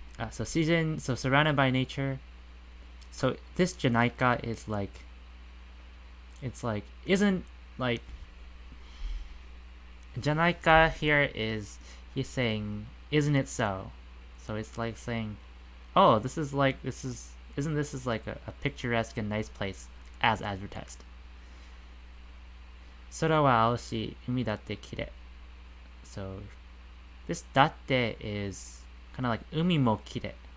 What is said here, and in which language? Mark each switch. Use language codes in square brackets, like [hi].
[en] So surrounded by nature. So this Janaika is like, isn't like, Janaika here is, he's saying, isn't it so? So it's like saying, oh, isn't this like a picturesque and nice place as advertised? [ja] 空は青し、海だって綺麗. [en] So this だって is kind of like 海も綺麗.